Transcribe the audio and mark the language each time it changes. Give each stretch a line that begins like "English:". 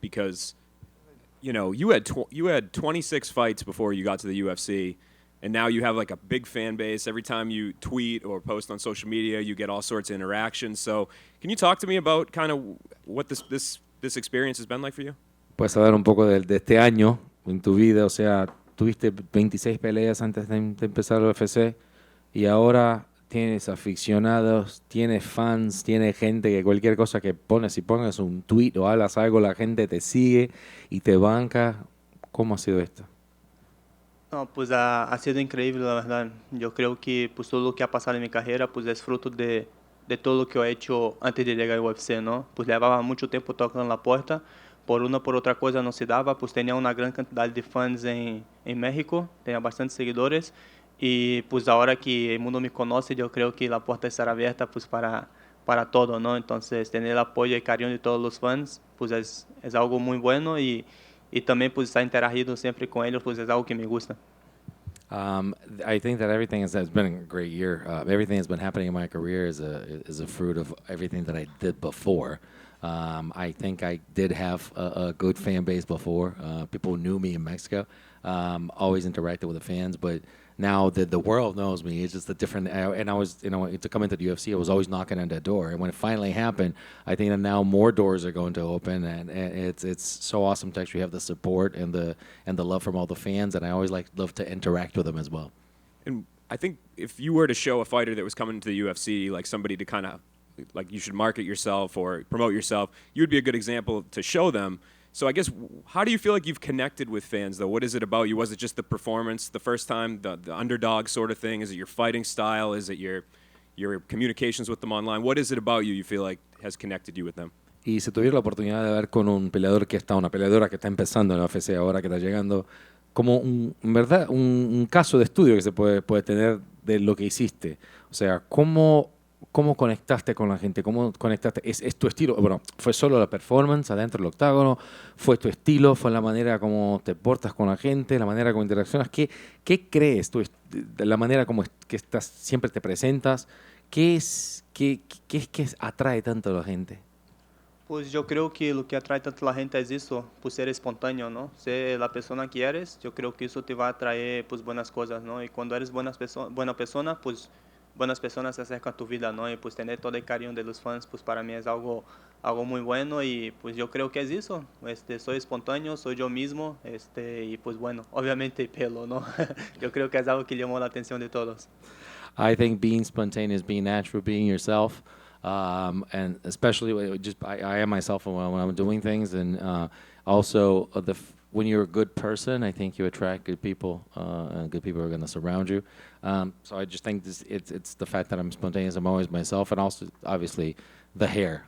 English: Because, you had 26 fights before you got to the UFC, and now you have like a big fan base. Every time you tweet or post on social media, you get all sorts of interactions. So can you talk to me about kind of what this experience has been like for you?
Spanish: Puedes hablar un poco de este año en tu vida, o sea, tuviste 26 peleas antes de empezar el UFC y ahora tienes aficionados, tienes fans, tienes gente que cualquier cosa que pones, si pongas un tweet o hablas algo, la gente te sigue y te banca. ¿Cómo ha sido esto? No, pues ha sido increíble, la verdad. Yo creo que pues todo lo que ha pasado en mi carrera pues es fruto de todo lo que he hecho antes de llegar al UFC, ¿no? Pues llevaba mucho tiempo tocando la puerta, por una por otra cosa no se daba, pues tenía una gran cantidad de fans en México, tenía bastantes seguidores y pues ahora que el mundo me conoce, yo creo que la puerta estará abierta pues para todo, ¿no? Entonces tener el apoyo y cariño de todos los fans pues es algo muy bueno y también pues estar interagido siempre con ellos pues es algo que me gusta.
English: I think that everything has been a great year. Everything that's been happening in my career is a fruit of everything that I did before. I think I did have a good fan base before. People knew me in Mexico. Always interacted with the fans, but now that the world knows me, it's just a different. And I was, to come into the UFC, I was always knocking on that door. And when it finally happened, I think that now more doors are going to open, and it's so awesome to actually have the support and the love from all the fans. And I always love to interact with them as well. And I think if you were to show a fighter that was coming to the UFC, like somebody to kind of, like you should market yourself or promote yourself, you would be a good example to show them. So I guess, how do you feel like you've connected with fans, though? What is it about you? Was it just the performance the first time, the underdog sort of thing? Is it your fighting style? Is it your communications with them online? What is it about you feel like has connected you with them?
Spanish: Y si tuviera la oportunidad de ver con un peleador una peleadora que está empezando en la UFC ahora, que está llegando, como en verdad, un caso de estudio que se puede tener de lo que hiciste. O sea, ¿cómo conectaste con la gente? ¿Cómo conectaste? ¿Es tu estilo? Bueno, ¿fue solo la performance adentro del octágono? ¿Fue tu estilo? ¿Fue la manera como te portas con la gente? ¿La manera como interaccionas? ¿Qué crees tú? La manera como que estás, siempre te presentas. ¿Qué es que atrae tanto a la gente? Pues yo creo que lo que atrae tanto a la gente es eso, pues ser espontáneo, ¿no? Ser la persona que eres, yo creo que eso te va a traer pues buenas cosas, ¿no? Y cuando eres buena persona, pues buenas personas se acercan a tu vida, ¿no? Y pues tener todo el cariño de los fans, pues para mí es algo muy bueno y pues yo creo que es eso. Soy espontáneo, soy yo mismo, y pues bueno, obviamente el pelo, ¿no? Yo creo que es algo que llamó la atención de todos.
English: I think being spontaneous, being natural, being yourself, and especially I am myself when I'm doing things, and Also, when you're a good person, I think you attract good people, and good people are going to surround you. So I just think it's the fact that I'm spontaneous. I'm always myself, and also obviously the hair.